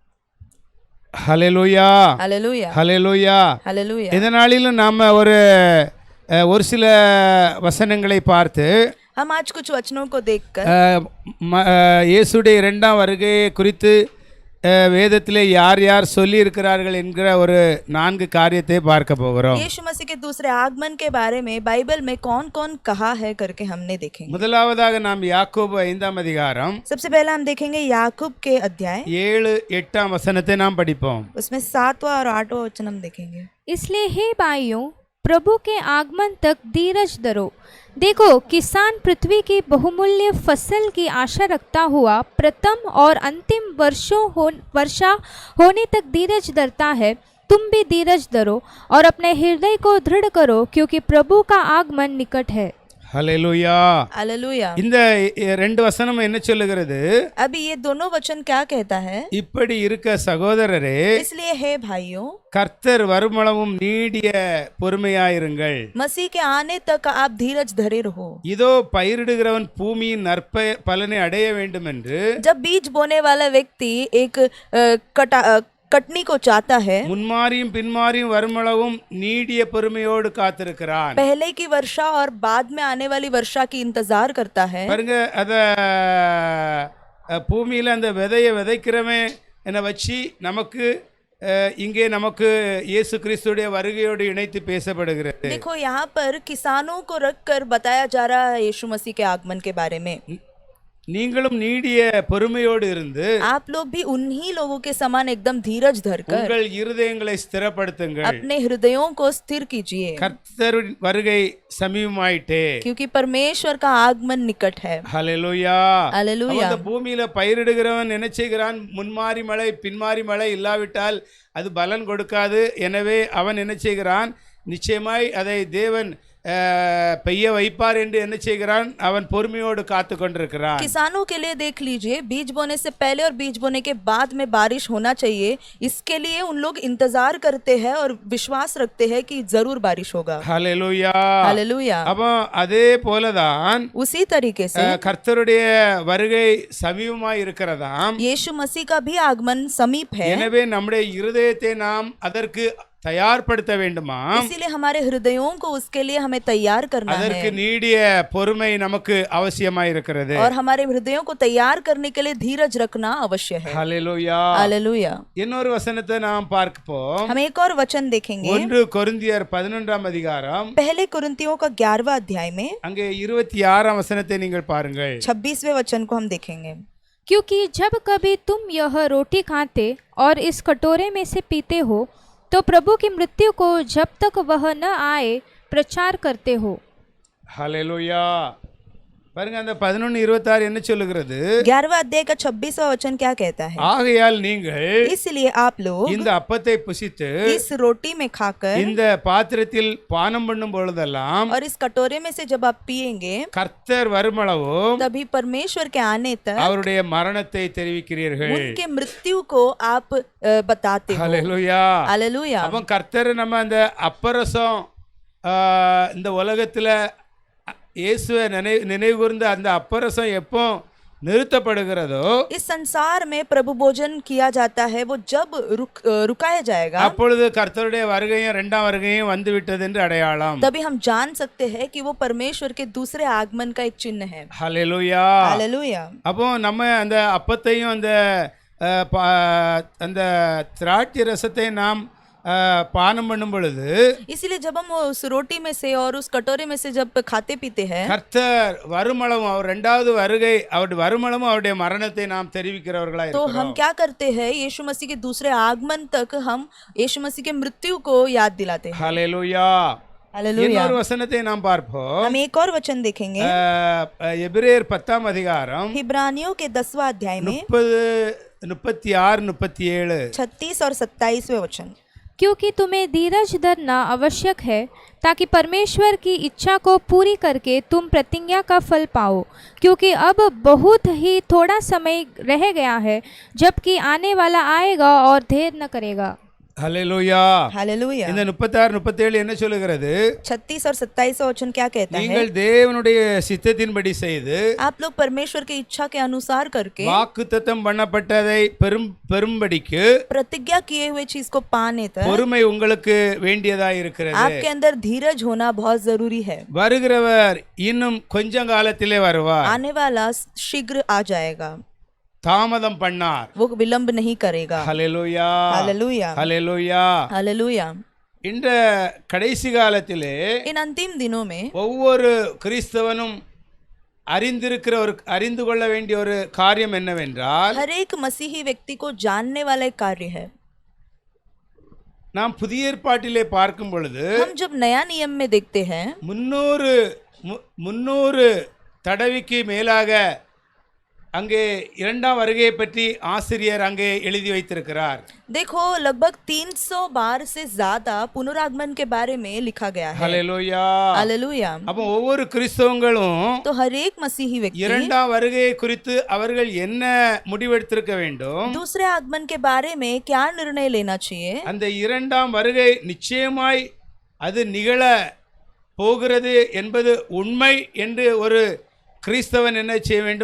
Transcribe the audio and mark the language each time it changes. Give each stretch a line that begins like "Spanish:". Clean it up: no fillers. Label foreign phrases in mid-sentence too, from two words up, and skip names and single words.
Tamil: ஹல்லேலூயா,
Hindi: हालेलुया,
Tamil: ஹல்லேலூயா.
Hindi: हालेलुया।
Tamil: இதனாலும் நாம ஒரு சில வசனங்களை பார்த்து
Hindi: हम आज कुछ वचनों को देखकर
Tamil: இயேசுடைய இரண்டாம் வருகையை குறித்து வேதத்திலே யார் யார் சொல்லி இருக்கிறார்கள் என்கிற ஒரு 4 காரியத்தை பார்க்க போகிறோம்.
Hindi: यीशु मसीह के दूसरे आगमन के बारे में बाइबल में कौन-कौन कहा है करके हमने देखेंगे।
Tamil: முதலாவதாக நாம் யாக்கோபு 5ஆம் அதிகாரம்
Hindi: सबसे पहले हम देखेंगे याकूब के अध्याय
Tamil: 7-8 वचनத்தை நாம் படிப்போம்.
Hindi: उसमें 7वां और 8वां वचन हम देखेंगे। इसलिए हे भाइयों, प्रभु के आगमन तक धीरज धरो। देखो, किसान पृथ्वी की बहुमूल्य फसल की आशा रखता हुआ प्रथम और अंतिम वर्षा होने तक धीरज धरता है। तुम भी धीरज धरो और अपने हृदय को दृढ़ करो, क्योंकि प्रभु का आगमन निकट है।
Tamil: ஹல்லேலூயா,
Hindi: हालेलुया।
Tamil: இந்த 2 வசனம் என்ன சொல்லுகிறது?
Hindi: अभी ये दोनों वचन क्या कहता है?
Tamil: இப்படி இருக்க சகோதரரே,
Hindi: इसलिए हे भाइयों,
Tamil: கர்த்தர் வருமளவும் நீடிய பொறுமையாயிருங்கள்.
Hindi: मसीह के आने तक आप धीरज धरे रहो।
Tamil: இதோ பயிரிடுகிறவன் பூமியின் பலனை அடைய வேண்டும் என்று
Hindi: जब बीज बोने वाला व्यक्ति एक कटनी को चाहता है,
Tamil: முன்மாரியும் பின்மாரியும் வருமளவும் நீடிய பொறுமையோடு காத்திருக்கிறான்.
Hindi: पहले की वर्षा और बाद में आने वाली वर्षा की इंतजार करता है।
Tamil: பாருங்க, அத பூமியில அந்த விதையை விதைக்கிறவன் என்ன வச்சு நமக்கு இங்கே நமக்கு இயேசு கிறிஸ்துடைய வருகையோடு இணைத்து பேசப்படுகிறது.
Hindi: देखो, यहाँ पर किसानों को रखकर बताया जा रहा है यीशु मसीह के आगमन के बारे में।
Tamil: நீங்களும் நீடிய பொறுமையோடு இருந்து
Hindi: आप लोग भी उन्हीं लोगों के समान एकदम धीरज धरकर
Tamil: உங்கள் இருதயங்களை ஸ்திரப்படுத்துங்கள்.
Hindi: अपने हृदयों को स्थिर कीजिए,
Tamil: கர்த்தரின் வருகை சமீபமாயிட்டே,
Hindi: क्योंकि परमेश्वर का आगमन निकट है।
Tamil: ஹல்லேலூயா,
Hindi: हालेलुया।
Tamil: அந்த பூமியில பயிரிடுகிறவன் என்ன செய்கிறான்? முன்மாரி மழை பின்மாரி மழை இல்லாவிட்டால் அது பலன் கொடுக்காது. எனவே அவன் என்ன செய்கிறான்? நிச்சயமாய் அதை தேவன் பெய்ய வைப்பார் என்று என்ன செய்கிறான்? அவன் பொறுமையோடு காத்து கொண்டிருக்கிறான்.
Hindi: किसानों के लिए देख लीजिए, बीज बोने से पहले और बीज बोने के बाद में बारिश होना चाहिए, इसके लिए उन लोग इंतजार करते हैं और विश्वास रखते हैं कि जरूर बारिश होगा।
Tamil: ஹல்லேலூயா,
Hindi: हालेलुया।
Tamil: அப்போ அதே போலதான்
Hindi: उसी तरीके से
Tamil: கர்த்தருடைய வருகை சமீபமாய் இருக்கிறதாம்.
Hindi: यीशु मसीह का भी आगमन समीप है।
Tamil: எனவே நம்முடைய இருதயத்தை நாம் அதற்கு தயார்படுத்த வேண்டுமாம்.
Hindi: इसीलिए हमारे हृदयों को उसके लिए हमें तैयार करना
Tamil: அதற்கு
Hindi: है
Tamil: நீடிய பொறுமை நமக்கு அவசியமாய் இருக்கிறது.
Hindi: और हमारे हृदयों को तैयार करने के लिए धीरज रखना अवश्य है।
Tamil: ஹல்லேலூயா.
Hindi: हालेलुया।
Tamil: இன்னொரு வசனத்தை நாம் பார்ப்போம்.
Hindi: हम एक और वचन देखेंगे
Tamil: 1 கொரிந்தியர் 11ஆம் அதிகாரம்
Hindi: पहले कुरिन्थियों का 11वां अध्याय में அங்கே 26ஆம் வசனத்தை நீங்கள் பாருங்கள். 26वें वचन को हम देखेंगे। क्योंकि जब कभी तुम यह रोटी खाते और इस कटोरे में से पीते हो तो प्रभु की मृत्यु को जब तक वह न आए प्रचार करते हो।
Tamil: ஹல்லேலூயா. பாருங்க அந்த 11:26 என்ன சொல்லுகிறது?
Hindi: 11वां अध्याय का 26वां वचन क्या कहता है?
Tamil: ஆகையால் நீங்கள்
Hindi: इसलिए आप लोग
Tamil: இந்த அப்பத்தை புசித்து
Hindi: इस रोटी में खाकर
Tamil: இந்த பாத்திரத்தில் பானம் பண்ணும் பொழுதெல்லாம்
Hindi: और इस कटोरे में से जब आप पिएंगे
Tamil: கர்த்தர் வருமளவும்
Hindi: तभी परमेश्वर के आने तक
Tamil: அவருடைய மரணத்தை தெரிவிக்கிறீர்கள்.
Hindi: उनके मृत्यु को आप बताते हो।
Tamil: ஹல்லேலூயா.
Hindi: हालेलुया।
Tamil: அப்ப கர்த்தர் நம்ம அந்த அப்பரசம் இந்த உலகத்துல இயேசுவை நினைவு கூர்ந்த அந்த அப்பரசம் எப்போ நிறுத்தப்படுகிறதோ
Hindi: इस संसार में प्रभु भोजन किया जाता है वो जब रुकाया जाएगा
Tamil: அப்பொழுது கர்த்தருடைய வருகையும் இரண்டாம் வருகையும் வந்து விட்டது என்று அடையாளம்.
Hindi: तभी हम जान सकते हैं कि वो परमेश्वर के दूसरे आगमन का एक चिन्ह है।
Tamil: ஹல்லேலூயா.
Hindi: हालेलुया।
Tamil: அப்போ நம்ம அந்த அப்பத்தையும் அந்த திராட்சை ரசத்தை நாம் பானம் பண்ணும் பொழுது
Hindi: इसीलिए जब हम उस रोटी में से और उस कटोरे में से जब खाते पीते हैं
Tamil: கர்த்தர் வருமளவும் அவர் இரண்டாவது வருகை அவருடைய வருமளவும் அவருடைய மரணத்தை நாம் தெரிவிக்கிறவர்களா
Hindi: तो
Tamil: இருக்கிறோம்.
Hindi: हम क्या करते हैं यीशु मसीह के दूसरे आगमन तक हम यीशु मसीह के मृत्यु को याद दिलाते हैं।
Tamil: ஹல்லேலூயா.
Hindi: हालेलुया।
Tamil: இன்னொரு वचनத்தை நாம் பார்ப்போம்.
Hindi: हम एक और वचन देखेंगे
Tamil: எபிரேயர் 10ஆம் அதிகாரம்
Hindi: इब्रानियों के 10वां अध्याय में 30, 36, 37 36 और 27वें वचन। क्योंकि तुम्हें धीरज धरना आवश्यक है ताकि परमेश्वर की इच्छा को पूरी करके तुम प्रतिज्ञा का फल पाओ, क्योंकि अब बहुत ही थोड़ा समय रह गया है जबकि आने वाला आएगा और देर न करेगा।
Tamil: ஹல்லேலூயா.
Hindi: हालेलुया।
Tamil: இந்த 36, 37 என்ன சொல்லுகிறது?
Hindi: 36 और 27वां वचन क्या कहता है?
Tamil: நீங்கள் தேவனுடைய சித்தத்தின்படி செய்து
Hindi: आप लोग परमेश्वर की इच्छा के अनुसार करके
Tamil: வாக்குத்தத்தம் பண்ணப்பட்டதை பெரும்படிக்கு
Hindi: प्रतिज्ञा किए हुए चीज को पाने तक
Tamil: பொறுமை உங்களுக்கு வேண்டியதாய் இருக்கிறது.
Hindi: आपके अंदर धीरज होना बहुत जरूरी है।
Tamil: வருகிறவர் இன்னும் கொஞ்ச காலத்திலே வருவார்.
Hindi: आने वाला शीघ्र आ जाएगा,
Tamil: தாமதம் பண்ணார்.
Hindi: वो विलंब नहीं करेगा।
Tamil: ஹல்லேலூயா.
Hindi: हालेलुया।
Tamil: ஹல்லேலூயா.
Hindi: हालेलुया।
Tamil: இந்த கடைசி காலத்திலே
Hindi: इन अंतिम दिनों में
Tamil: ஒவ்வொரு கிறிஸ்தவனும் அறிந்து கொள்ள வேண்டிய ஒரு காரியம் என்னவென்றால்
Hindi: हर एक मसीही व्यक्ति को जानने वाला एक कार्य है।
Tamil: நாம் புதிய ஏற்பாட்டிலே பார்க்கும் பொழுது
Hindi: हम जब नया नियम में देखते हैं
Tamil: 300 தடவைக்கு மேலாக அங்கே இரண்டாம் வருகையை பற்றி ஆசிரியர் அங்கே எழுதி வைத்திருக்கிறார்.
Hindi: देखो लगभग 300 बार से ज्यादा पुनरागमन के बारे में लिखा गया है।
Tamil: ஹல்லேலூயா.
Hindi: हालेलुया।
Tamil: அப்போ ஒவ்வொரு கிறிஸ்தவங்களும்
Hindi: तो हर एक मसीही व्यक्ति
Tamil: இரண்டாம் வருகையை குறித்து அவர்கள் என்ன முடிவெடுத்திருக்க வேண்டும்?
Hindi: दूसरे आगमन के बारे में क्या निर्णय लेना चाहिए?
Tamil: அந்த இரண்டாம் வருகை நிச்சயமாய் அது நிகழ போகிறது என்பது உண்மை என்று ஒரு கிறிஸ்தவன் என்ன செய்ய வேண்டும்?